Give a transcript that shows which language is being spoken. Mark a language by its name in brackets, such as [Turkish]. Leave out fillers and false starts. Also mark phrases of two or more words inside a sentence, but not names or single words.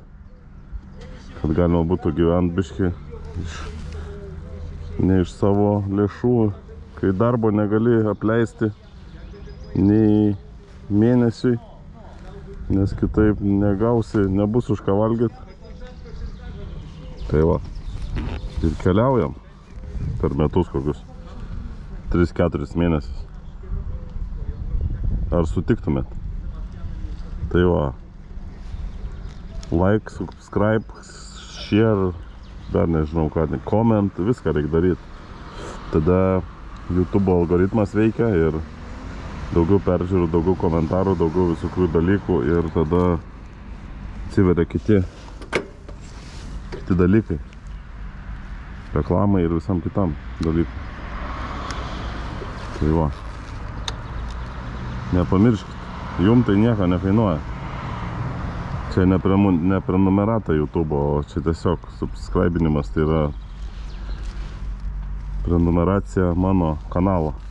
[Lithuanian] Kad galima būtų gyventi biškai ne iš savo lėšų, kai darbo negali apleisti nei mėnesiui, nes kitaip negausi, nebus už ką valgyti. Tai va, ir keliaujam per metus kokius 3-4 mėnesius. Ar sutiktumėt? Tai va, [English] like, subscribe, share, [Lithuanian] dar nežinau ką, comment, viską reikia daryti. Tada YouTube algoritmas veikia ir daugiau peržiūrų, daugiau komentarų, daugiau visokių dalykų ir tada atsiveria kiti dalykai. Reklamai ir visam kitam dalykui. Tai va. Nepamirškit, jum tai nieko nekainuoja. Čia ne prenumerata YouTube, o čia tiesiog subscribinimas, tai yra prenumeracija mano kanalo.